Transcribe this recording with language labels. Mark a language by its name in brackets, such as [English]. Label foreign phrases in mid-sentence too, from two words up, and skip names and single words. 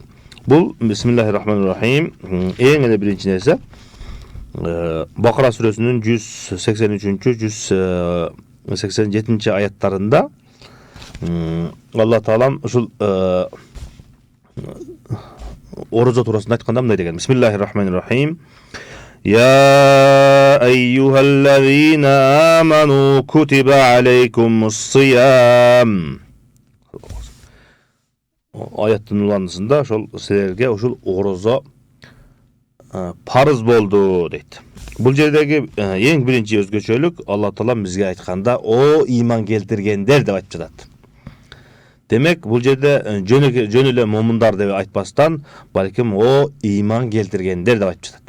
[Kyrgyz] Бул [Arabic] بسم الله الرحمن الرحيم [Kyrgyz] эң эле биринчи нерсе Бакара сүрөсүнүн 183, 187 аяттарында Алла таалам ушул орозо туурасында айтканда мындай деген: [Arabic] بسم الله الرحمن الرحيم. يا أيها الذين آمنوا كتب عليكم الصيام. [Kyrgyz] Аяттын уланысында ошол силерге ушул орозо парыз болду дейт. Бул жердеги эң биринчи өзгөчөлүк Алла таалам бизге айтканда о ыйман келтиргендер деп айтып жатат. Демек, бул жерде жөн эле момундар деп айтпастан, балким о ыйман келтиргендер деп айтып жатат.